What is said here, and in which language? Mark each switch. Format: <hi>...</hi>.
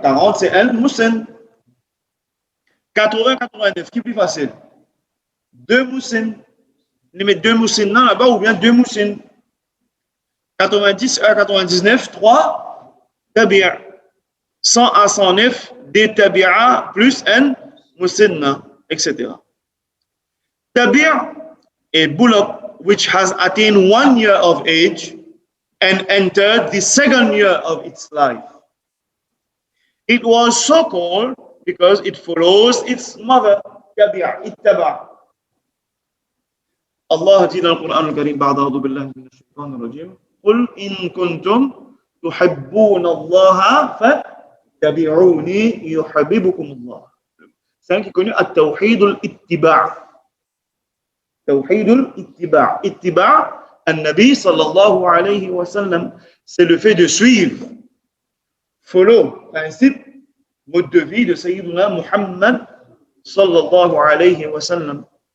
<fr>40, c'est un musin. 80, 89, qui est plus facile? 2 moussines. On met 2 moussines là-bas ou bien 2 moussines. 90 à 99, 3 tabia. 100 à 109, des tabia plus un moussine, etc.</fr> <en>Tabia a bullock which has attained 1 year of age and entered the 2nd year of its life. It was so called because it follows its mother.</en> <ar>Tabia, ittaba.</ar> <fr>Allah dit dans le Coran al-Karim,</fr> <ar>بعد أعوذ بالله من الشيطان الرجيم, قل إن كنتم تحبون الله فاتبعوني يحببكم الله.</ar> <fr>C'est un qui est connu</fr> <ar>التوحيد الاتباع. توحيد الاتباع. اتباع النبي صلى الله عليه وسلم.</ar> <fr>C'est le fait de suivre, follow, principe, mode de vie de Sayyiduna Muhammad sallallahu alayhi wa sallam.</fr>